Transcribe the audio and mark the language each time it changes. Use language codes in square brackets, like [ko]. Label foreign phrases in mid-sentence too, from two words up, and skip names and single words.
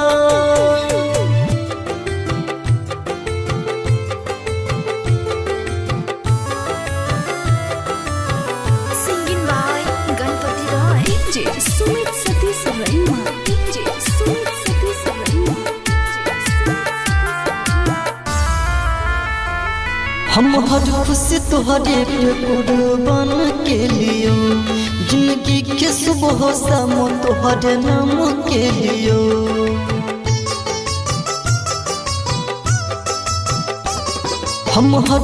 [en] Singing by Ganpati Roy. DJ Sumit Satish Rema. DJ Sumit Satish Rema. [bho] हम हर खुशी तुहरे पे कुर्बान के लियो जिंदगी के सुबह शाम तुहरे नाम के लियो हम हर